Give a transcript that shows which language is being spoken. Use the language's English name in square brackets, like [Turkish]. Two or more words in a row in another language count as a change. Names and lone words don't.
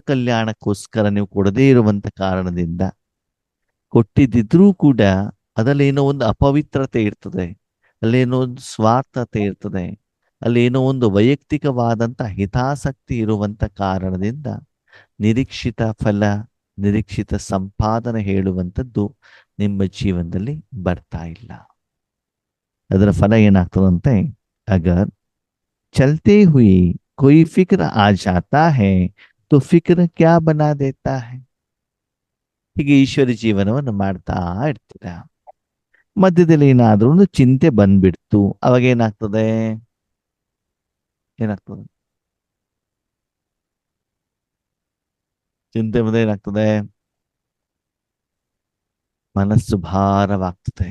[Kannada] ಕಲ್ಯಾಣಕ್ಕೋಸ್ಕರ ನೀವು ಕೊಡದೇ ಇರುವಂತ ಕಾರಣದಿಂದ ಕೊಟ್ಟಿದ್ರೂ ಕೂಡ ಅದರಲ್ಲೇನೋ ಒಂದು ಅಪವಿತ್ರತೆ ಇರ್ತದೆ, ಅಲ್ಲೇನೋ ಒಂದು ಸ್ವಾರ್ಥತೆ ಇರ್ತದೆ, ಅಲ್ಲೇನೋ ಒಂದು ವೈಯಕ್ತಿಕವಾದಂಥ ಹಿತಾಸಕ್ತಿ ಇರುವಂತ ಕಾರಣದಿಂದ ನಿರೀಕ್ಷಿತ ಫಲ, ನಿರೀಕ್ಷಿತ ಸಂಪಾದನೆ ಹೇಳುವಂಥದ್ದು ನಿಮ್ಮ ಜೀವನದಲ್ಲಿ ಬರ್ತಾ ಇಲ್ಲ. ಅದರ ಫಲ ಏನಾಗ್ತದಂತೆ, [Hindi] अगर चलते हुए कोई फिक्र आ जाता है तो फिक्र क्या बना देता है. [Kannada] ಹೀಗೆ ಈಶ್ವರಿ ಜೀವನವನ್ನು ಮಾಡ್ತಾ ಇರ್ತೀರ. ಮಧ್ಯದಲ್ಲಿ ಏನಾದ್ರೂ ಒಂದು ಚಿಂತೆ ಬಂದ್ಬಿಡ್ತು, ಅವಾಗ ಏನಾಗ್ತದೆ, ಏನಾಗ್ತದೆ ಚಿಂತೆ ಬಂದ್ರೆ ಏನಾಗ್ತದೆ, ಮನಸ್ಸು ಭಾರವಾಗ್ತದೆ.